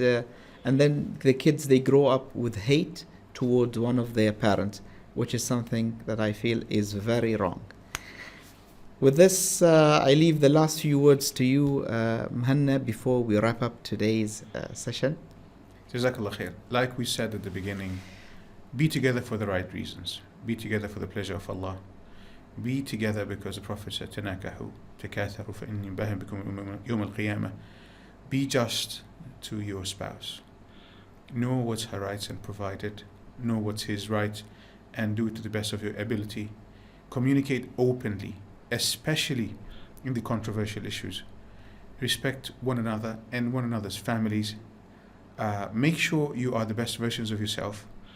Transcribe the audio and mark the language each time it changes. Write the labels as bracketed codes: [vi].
[en] and then the kids, they grow up with hate towards one of their parents, which is something that I feel is very wrong. With this, I leave the last few words to you, Muhanna, before we wrap up today's session. Jazakallah khair. Like we said at the beginning, be together for the right reasons. Be together for the pleasure of Allah. Be together because the Prophet said, [ar] تَنَاكَحُوا تَكَاثَرُوا فَإِنِّي مُبَاهٍ بِكُمْ يَوْمَ الْقِيَامَةِ. [en] Be just to your spouse. Know what's her rights and provide it. Know what's his right and do it to the best of your ability. Communicate openly, especially in the controversial issues. Respect one another and one another's families. Make sure you are the best versions of yourself.